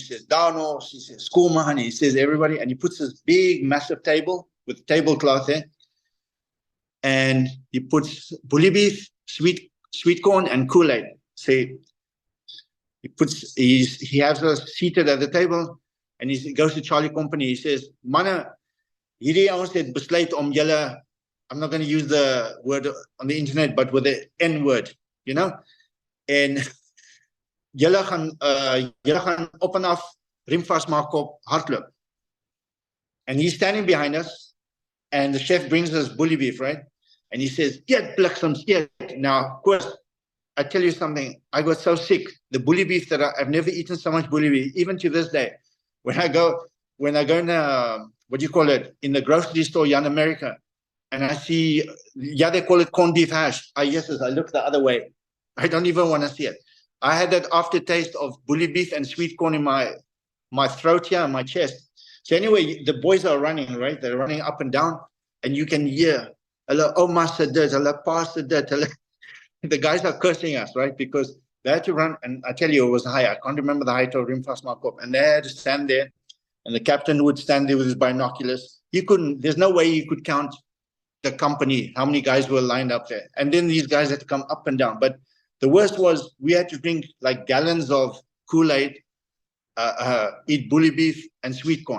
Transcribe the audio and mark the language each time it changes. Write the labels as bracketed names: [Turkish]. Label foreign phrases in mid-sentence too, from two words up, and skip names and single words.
[English] He says Danos, he says Schoolman, he says everybody, and he puts this big, massive table with tablecloth there. And he puts bully beef, sweet corn, and Kool-Aid. So he has us seated at the table, and he goes to Charlie Company. He says, [Afrikaans] "Manne, hierdie ouens het besluit om julle," [English] I'm not going to use the word on the internet, but with the N word, you know, and [Afrikaans] julle gaan op en af riem vasmaak op hardloop. [English] And he's standing behind us, and the chef brings us bully beef, right? And he says, "Get bliksems, get." Now, of course, I tell you something, I got so sick. The bully beef that I've never eaten so much bully beef, even to this day. When I go in, what do you call it, in the grocery store here in America, and I see, they call it corned beef hash. I look the other way. I don't even want to see it. I had that aftertaste of bully beef and sweet corn in my throat here and my chest. So anyway, the boys are running, right? They're running up and down, and you can hear, [Afrikaans] "Hulle ouma se dit, hulle pa se dit." [English] The guys are cursing us, right? Because they had to run, and I tell you, it was high. I can't remember the height of Rimfast Markop. And they had to stand there, and the captain would stand there with his binoculars. There's no way you could count the company, how many guys were lined up there. And then these guys had to come up and down. But the worst was we had to drink like gallons of Kool-Aid, eat bully beef and sweet corn.